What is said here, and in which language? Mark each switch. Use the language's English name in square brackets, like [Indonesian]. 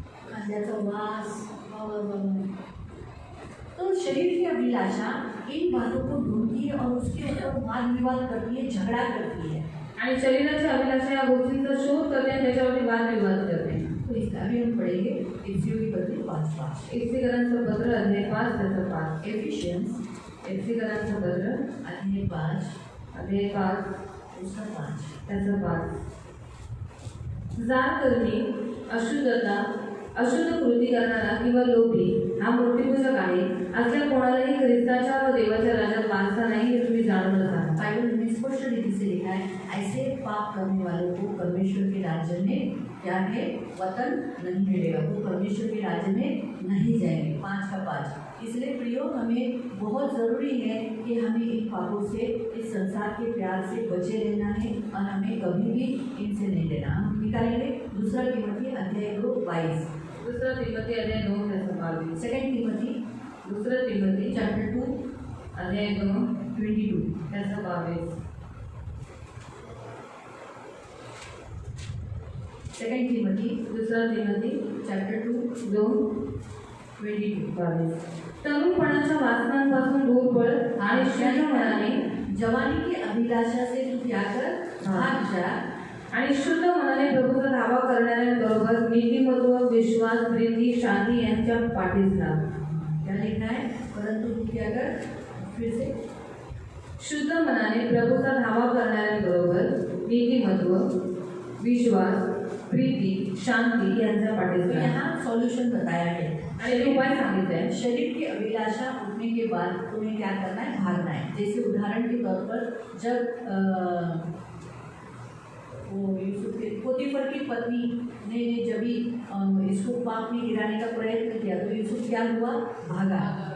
[Marathi] कांद्याचा वास वा वा वा वा. [Hindi] तो शरीर की अभिलाषा इन बातों को ढूंढती है और उसके ऊपर वाद विवाद करती है, झगड़ा करती है. [Marathi] आणि शरीराची अभिलाषा या गोष्टींचा शोध करते आणि त्याच्यावरती वादविवाद करते. [Hindi] तो इसका भी हम पढ़ेंगे. इफ्सियों की पत्री 5:5. [Marathi] एफिकरांचं पत्र अध्याय 5 त्याचं 5. [English] Ephesians [Marathi] एफिकरांचं पत्र [Hindi] अध्याय 5 [Marathi] अध्याय 5 [Hindi] उसका 5. [Marathi] त्याचं 5. जार करणी, अशुद्धता, अशुद्ध कृती करणारा किंवा लोभी हा मूर्तिपूजक आहे. असल्या कोणालाही ख्रिस्ताच्या व देवाच्या राज्यात वारसा नाही हे तुम्ही जाणूनच आहात. [Hindi] बाइबल में स्पष्ट रीति से लिखा है, ऐसे पाप करने वालों को परमेश्वर के राज्य में क्या है, वतन नहीं मिलेगा. वो परमेश्वर के राज्य में नहीं जाएंगे. 5:5. इसलिए प्रियो, हमें बहुत ज़रूरी है कि हमें इन पापों से, इस संसार के प्यार से बचे रहना है और हमें कभी भी इनसे नहीं लेना. हम निकालेंगे 2 तिमोथी अध्याय 2:22. [Marathi] 2 तिमोथी अध्याय 2 त्याचं 22. [Hindi] 2 तिमोथी [Marathi] 2 तिमोथी [English] chapter 2 [Marathi] अध्याय 2 [Hindi] 22. [Marathi] त्याचं 22. [Hindi] 2 तिमोथी [Marathi] 2 तिमोथी [English] chapter 2 [Hindi] 2:22. [Marathi] 22. तरुणपणाच्या वासनांपासून दूर पळ आणि शुद्ध मनाने [Hindi] जवानी की अभिलाषा से तू क्या कर, भाग जा. [Marathi] आणि शुद्ध मनाने प्रभूचा धावा करणाऱ्यांबरोबर नीतिमत्व, विश्वास, प्रीती, शांती यांच्या पाठीस लाग. [Hindi] क्या लिखा है, परंतु तू क्या कर, फिर से. [Marathi] शुद्ध मनाने प्रभूचा धावा करणाऱ्यांबरोबर नीतिमत्व, विश्वास, प्रीती, शांती यांच्या पाठीस [Hindi] तो [Marathi] लाग. [Hindi] यहाँ सॉल्यूशन बताया है. [Marathi] आणि एक उपाय सांगितले आहे. [Hindi] शरीर की अभिलाषा उठने के बाद तुम्हें क्या करना है, भागना है. जैसे उदाहरण के तौर पर जब वो यूसुफ के पोतीफर की पत्नी ने जब भी इसको पाप में गिराने का प्रयत्न किया तो यूसुफ क्या हुआ, भागा.